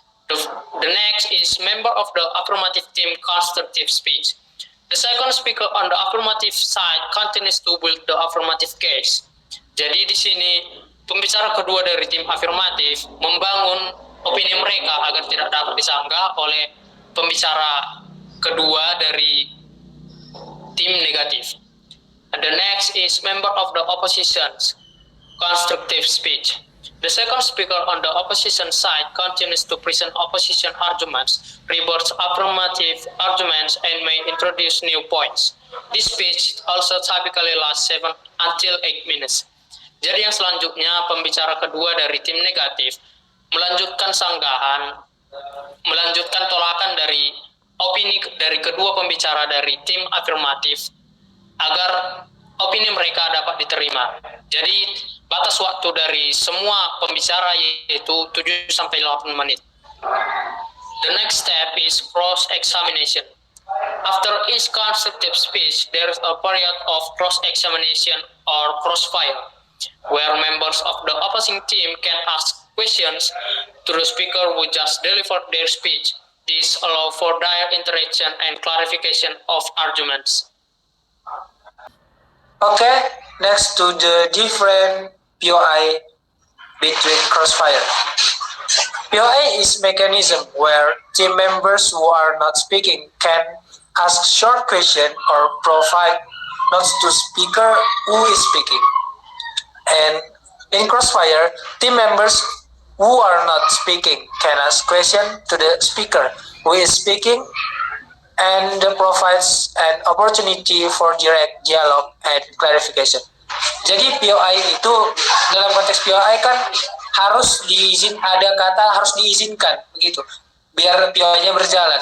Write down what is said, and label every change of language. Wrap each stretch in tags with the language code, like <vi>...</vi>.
<en>The next is member of the affirmative team constructive speech. The second speaker on the affirmative side continues to build the affirmative case.</en> <id>Jadi di sini pembicara kedua dari tim afirmatif membangun opini mereka agar tidak dapat disanggah oleh pembicara kedua dari tim negatif.</id> <en>And the next is member of the opposition's constructive speech. The second speaker on the opposition side continues to present opposition arguments, rebuts affirmative arguments, and may introduce new points. This speech also typically lasts 7 until 8 minutes.</en> <id>Jadi yang selanjutnya, pembicara kedua dari tim negatif melanjutkan sanggahan, melanjutkan tolakan dari opini dari kedua pembicara dari tim afirmatif agar opini mereka dapat diterima. Jadi batas waktu dari semua pembicara yaitu 7-8 menit.</id> <en>The next step is cross-examination. After each constructive speech, there is a period of cross-examination or crossfire, where members of the opposing team can ask questions to the speaker who just delivered their speech. This allows for direct interaction and clarification of arguments. Okay, next to the different POI between crossfire. POI is mechanism where team members who are not speaking can ask short question or provide notes to speaker who is speaking. And in crossfire, team members who are not speaking can ask question to the speaker who is speaking and provides an opportunity for direct dialogue and clarification.</en> <id>Jadi POI itu dalam konteks POI kan harus ada kata harus diizinkan begitu biar POI-nya berjalan.</id>